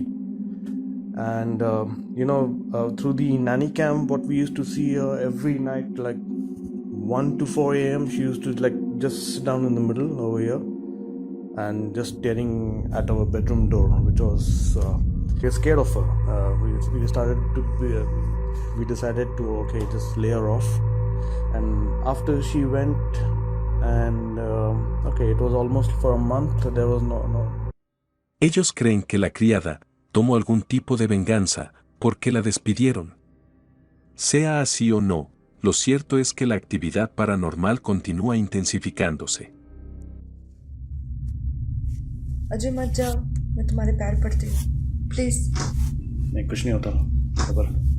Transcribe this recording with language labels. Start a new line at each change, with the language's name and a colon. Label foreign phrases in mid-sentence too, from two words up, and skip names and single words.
English: And through the nanny cam, what we used to see her every night, like 1 to 4 a.m, she used to like just sit down in the middle over here and just staring at our bedroom door, which was we were scared of her. We decided to just lay her off. And after she went, and it was almost for a month, there was no.
Spanish: Ellos creen que la criada tomó algún tipo de venganza porque la despidieron. Sea así o no, lo cierto es que la actividad paranormal continúa intensificándose.
Hindi: अजय मत जाओ, मैं तुम्हारे पैर पड़ती हूँ, प्लीज। नहीं, कुछ नहीं होता, खबर।